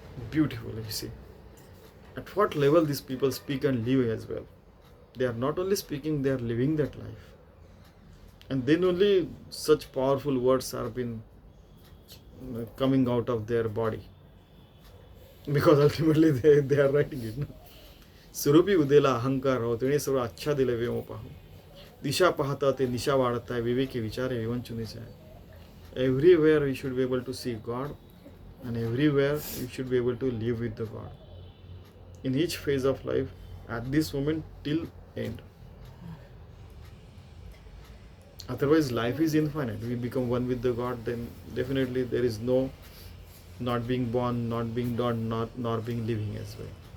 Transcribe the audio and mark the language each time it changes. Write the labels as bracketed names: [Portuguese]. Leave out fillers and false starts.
[English] Beautiful, you see. At what level these people speak and live as well. They are not only speaking, they are living that life. And then only such powerful words are been coming out of their body. Because ultimately they are writing it. No? [Marathi] स्वरूपी उदेला अहंकार हो, तेणे सर्व आच्छा दिले व्योम पाहो. दिशा पाहता ते निशा वाढत आहे, विवेकी विचारे विवंचुनीचे आहे. [English] Everywhere we should be able to see God, and everywhere we should be able to live with the God. In each phase of life, at this moment till end. Otherwise, life is infinite. We become one with the God, then definitely there is no not being born, not being done, not being living as well.